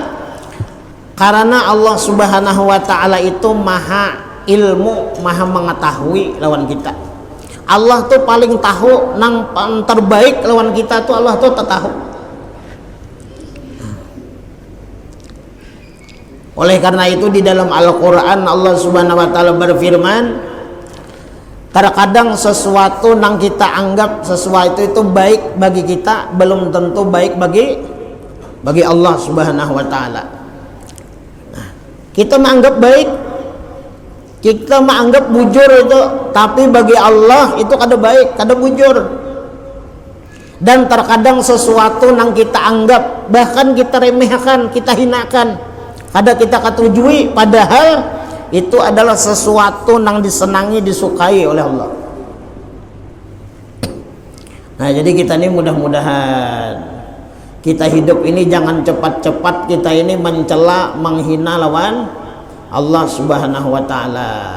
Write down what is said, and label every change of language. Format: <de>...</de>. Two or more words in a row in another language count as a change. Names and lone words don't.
<id>Karena Allah</id> <ar>سبحانه وتعالى</ar> <id>itu maha ilmu, maha mengetahui lawan kita.</id> <bjn>Allah tuh paling tahu, nang terbaik lawan kita tuh Allah tuh tahu.</bjn> <id>Oleh karena itu di dalam Al-Quran Allah</id> <ar>سبحانه وتعالى</ar> <id>berfirman, terkadang sesuatu yang kita anggap sesuatu itu baik bagi kita belum tentu baik bagi Allah Subhanahu wa Ta'ala. Nah, kita menganggap baik, kita menganggap bujur itu, tapi bagi Allah itu</id> <bjn>kada baik, kada bujur.</bjn> <id>Dan terkadang sesuatu yang kita anggap, bahkan kita remehkan, kita hinakan, kada kita ketujui, padahal itu adalah sesuatu yang disenangi, disukai oleh Allah. Nah, jadi kita ini mudah-mudahan kita hidup ini jangan cepat-cepat kita ini mencela, menghina lawan Allah</id> <ar>سبحانه وتعالى.</ar>